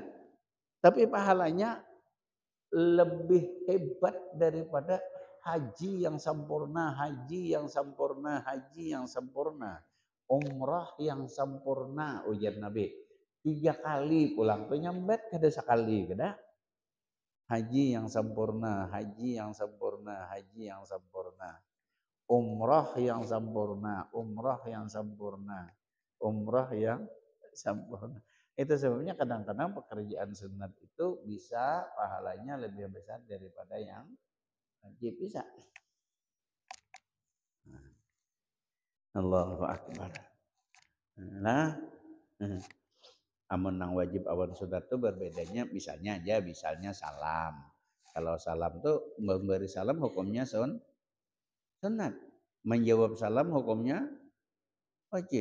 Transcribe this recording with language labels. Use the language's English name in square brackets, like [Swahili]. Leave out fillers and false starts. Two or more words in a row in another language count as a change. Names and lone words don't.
[Indonesian] Tapi pahalanya lebih hebat daripada haji yang sempurna, haji yang sempurna, haji yang sempurna. Umrah yang sempurna ujar Nabi. [Banjar] 3 kali pulang tuh nyambet kada sekali kada. [Indonesian] Haji yang sempurna, haji yang sempurna, haji yang sempurna. Umrah yang sempurna, umrah yang sempurna, umrah yang sempurna. Itu sebabnya kadang-kadang pekerjaan sunat itu bisa pahalanya lebih besar daripada yang wajib bisa. [Arabic] الله أكبر. [Banjar] Nah, amun nang wajib awan sunat itu berbedanya misalnya salam. [Indonesian] Kalau salam tuh memberi salam hukumnya sunat. Menjawab salam hukumnya wajib.